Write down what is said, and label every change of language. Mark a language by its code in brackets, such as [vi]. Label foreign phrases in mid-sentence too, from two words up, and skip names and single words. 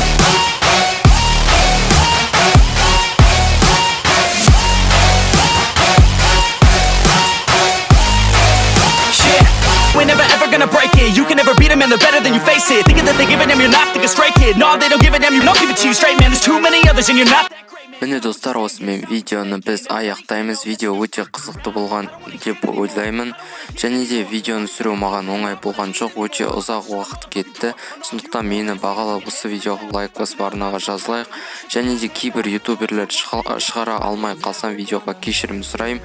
[en] We're never ever gonna break it. You can never beat them and they're better than you face it. Thinking that they give a damn, you're not thinking straight, kid. No, they don't give a damn, you don't give it to you straight, man. There's too many others and you're not that great, man. [kk] Міне достар, осымен видеоны біз аяқтаймыз. Видео өте қызықты болған деп ойлаймын. Және де видеоны түсіру маған оңай болған жоқ, өте ұзақ уақыт кетті. Сондықтан мені бағалап осы видеоға лайк басып арнаға жазылайық. Және де кейбір ютуберлер шығара алмай қалсам видеоға кешірім сұраймын.